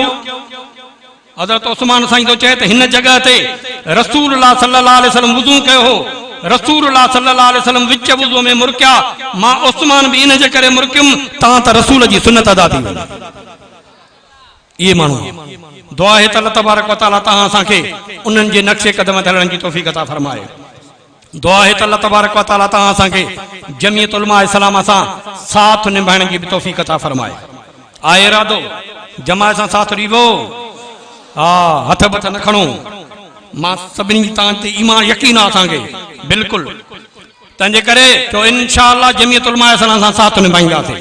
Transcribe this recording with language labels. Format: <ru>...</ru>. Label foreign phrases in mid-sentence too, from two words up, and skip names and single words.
<sd>हज़रत उस्मान साईं तो चए त हिन जॻह ते रसूलुल्लाह</sd> <ar>صلى الله عليه وسلم</ar> <sd>वुज़ू कयो हो, रसूलुल्लाह</sd> <ar>صلى الله عليه وسلم</ar> <sd>विच वुज़ू में मुरकिया, मां उस्मान बि इन जे करे मुरकियुमि, तव्हां त रसूल जी सुन्नत अदा थी वई। इहे माण्हू दुआ आहे त</sd> <ar>الله تبارك وتعالى</ar> <sd>तव्हां असांखे उन्हनि जे नक्शे क़दम ते हलण जी तौफ़ीक़ अता फरमाए। दुआ आहे त</sd> <ar>الله تبارك وتعالى</ar> <sd>तव्हां असांखे जमीयत उलमा इस्लाम सां साथ निभाइण जी बि तौफ़ीक़ अता फरमाए। आहे इरादो जमात सां साथ ॾीबो, हा हथ बथ न खणो। मां सभिनी तव्हां ते ईमान यकीन आहे असांखे बिल्कुलु, तंहिंजे करे जो इंशाअल्लाह जमीयत उलमा इस्लाम सां साथ निभाईंदासीं।</sd>